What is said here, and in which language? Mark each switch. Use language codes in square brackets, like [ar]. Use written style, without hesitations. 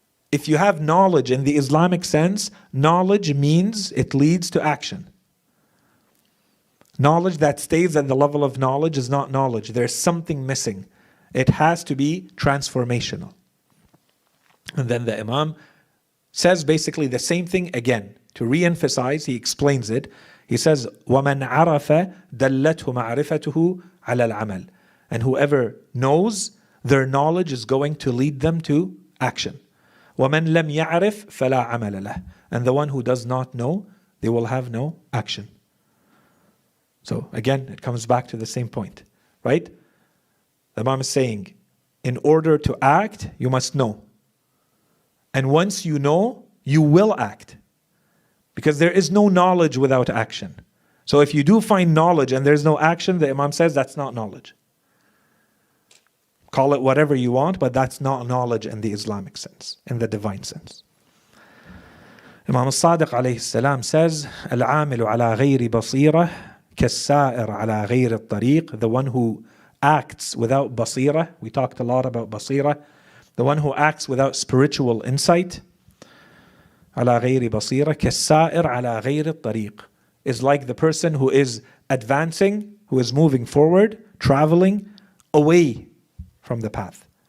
[en] If you have knowledge in the Islamic sense, knowledge means it leads to action. Knowledge that stays at the level of knowledge is not knowledge. There's something missing. It has to be transformational. And then the Imam says basically the same thing again. To re-emphasize, he explains it. He says, [ar] وَمَنْ عَرَفَ دَلَّتْهُ مَعْرِفَتُهُ عَلَى الْعَمَلِ. [en] And whoever knows, their knowledge is going to lead them to action. [ar] وَمَنْ لَمْ يَعْرِفْ فَلَا عَمَلَ لَهُ. [en] And the one who does not know, they will have no action. So again, it comes back to the same point, right? The Imam is saying, in order to act, you must know. And once you know, you will act. Because there is no knowledge without action. So if you do find knowledge and there's no action, the Imam says that's not knowledge. Call it whatever you want, but that's not knowledge in the Islamic sense, in the divine sense. Imam al-Sadiq alayhi salam says, [ar] العامل على غير بصيرة كالسائر على غير الطريق. [en] The one who acts without basira, we talked a lot about basira, the one who acts without spiritual insight, [ar] على غير بصيرة كالسائر على غير الطريق [en] is like the person who is advancing, who is moving forward, traveling away from the path.